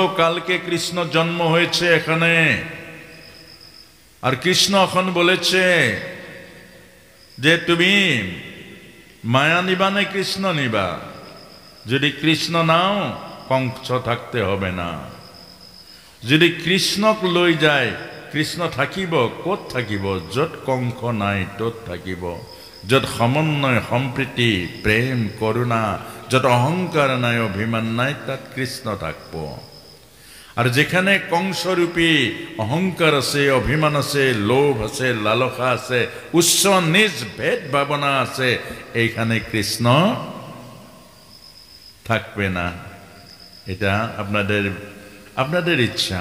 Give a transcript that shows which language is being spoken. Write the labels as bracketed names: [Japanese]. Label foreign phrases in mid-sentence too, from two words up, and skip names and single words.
[Bangla] কালকে কৃষ্ণ জন্ম হয়েছে এখানে, আর কৃষ্ণ এখন বলেছে যে তুমি মায়া নিবা না কৃষ্ণ নিবা? যদি কৃষ্ণ নাও কংস থাকতে হবে না। [Assamese] যদি কৃষ্ণক লৈ যায়, কৃষ্ণ থাকিব ক'ত থাকিব? য'ত কংস নাই ত'ত থাকিব। য'ত সমন্বয় সম্প্ৰীতি প্ৰেম করুণা, য'ত অহংকার নাই অভিমান নাই, তাত কৃষ্ণ থাকব। [Bangla] আর যেখানে কংসরূপী অহংকার আছে, অভিমান আছে, লোভ আছে, লালসা আছে, উচ্চ নিজ ভেদ ভাবনা আছে, এইখানে কৃষ্ণ থাকবে না। এটা আপনাদের ইচ্ছা।